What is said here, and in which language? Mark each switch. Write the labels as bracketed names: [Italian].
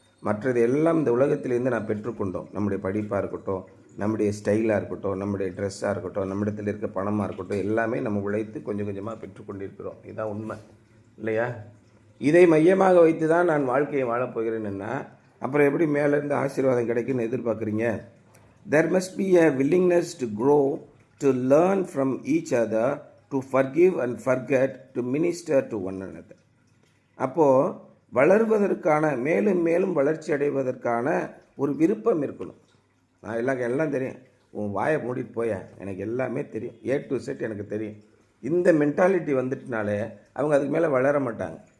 [Tamil] மற்றது எல்லாம் இந்த உலகத்திலேருந்து நாம் பெற்றுக்கொண்டோம். நம்முடைய படிப்பாக இருக்கட்டும், நம்முடைய ஸ்டைலாக இருக்கட்டும், நம்முடைய ட்ரெஸ்ஸாக இருக்கட்டும், நம்மிடத்தில் இருக்க பணமாக இருக்கட்டும், எல்லாமே நம்ம உழைத்து கொஞ்சம் கொஞ்சமாக பெற்றுக்கொண்டிருக்கிறோம். இதுதான் உண்மை இல்லையா? இதை மையமாக வைத்து தான் நான் வாழ்க்கையை வாழப்போகிறேன்னா அப்புறம் எப்படி மேலேருந்து ஆசீர்வாதம் கிடைக்குன்னு எதிர்பார்க்குறீங்க? [English] There must be a willingness to grow, to learn from each other, to forgive and forget, to minister to one another. [Tamil] அப்போது வளர்வதற்கான, மேலும் மேலும் வளர்ச்சி அடைவதற்கான ஒரு விருப்பம் இருக்கணும். நான் எல்லாம் தெரியும், உன் வாயை மூடிட்டு போய, எனக்கு எல்லாமே தெரியும், A to Z எனக்கு தெரியும். இந்த மென்டாலிட்டி வந்துட்டுனாலே அவங்க அதுக்கு மேலே வளர மாட்டாங்க.